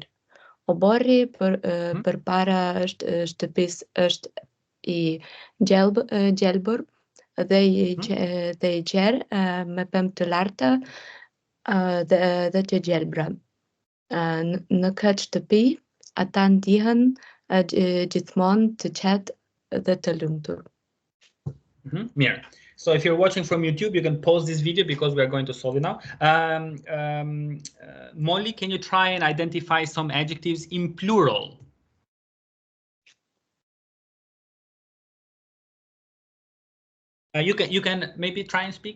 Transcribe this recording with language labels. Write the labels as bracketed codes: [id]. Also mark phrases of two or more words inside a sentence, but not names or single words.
[sq] Oborri përpara shtëpisë është I gjelbër dhe I gjerë me pemë të larta dhe të gjelbra. Në këtë shtëpi ata ndihen gjithmonë të qetë dhe të lumtur. Mirë. [en] So if you're watching from YouTube, you can pause this video because we are going to solve it now. Molly, can you try and identify some adjectives in plural? You can maybe try and speak.